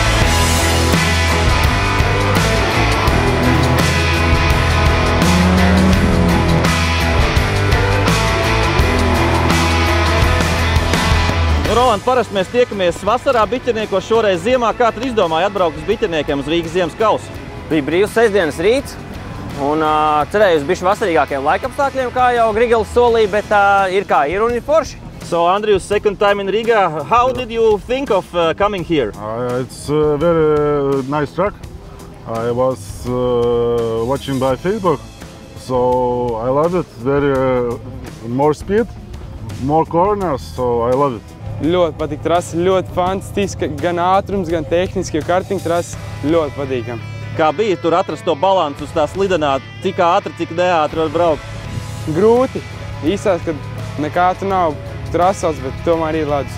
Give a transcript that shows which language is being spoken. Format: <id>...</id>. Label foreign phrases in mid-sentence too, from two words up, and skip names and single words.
<lv>Roland, parasti mēs tiekamies vasarā biķerniekos, šoreiz ziemā. Kā tad izdomāja atbraukt uz biķerniekiem uz Rīgas ziemas kausu? Bija brīvs sestdienas rīts un cerēju uz bišķi vasarīgākiem laikapstākļiem, kā jau Grigals solīja, bet ir kā ir un ir forši.</lv> <en>So, Andrew's second time in Riga. How did you think of coming here? It's a very nice track. I was watching by Facebook, so I love it. Very more speed, more corners, so I love it.</en> <lv>Ļoti patīk trasa, ļoti fantastiska, gan ātrums, gan tehniski, jo kartiņa trasa ļoti patīkam. Kā bija tur atrast to balansu uz tā slidenā, cik ātri, cik neātri var braukt? Grūti. Īsās, kad nekā tur nav trasās, bet tomēr ir ledus.</lv>